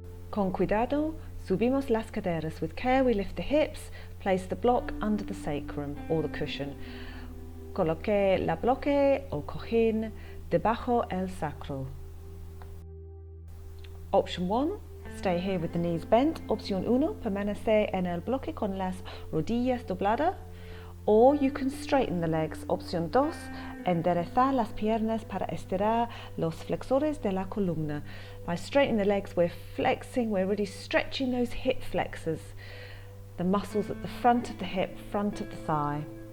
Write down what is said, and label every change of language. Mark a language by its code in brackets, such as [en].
[es] Con cuidado, subimos las caderas. [en] With care, we lift the hips, place the block under the sacrum or the cushion. [es] Coloque la bloque o cojín debajo el sacro. [en] Option 1, stay here with the knees bent. [es] Opción 1, permanecer en el bloque con las rodillas dobladas. [en] Or you can straighten the legs. [es] Opción 2, enderezar las piernas para estirar los flexores de la columna. [en] By straightening the legs, we're flexing, we're really stretching those hip flexors, the muscles at the front of the hip, front of the thigh.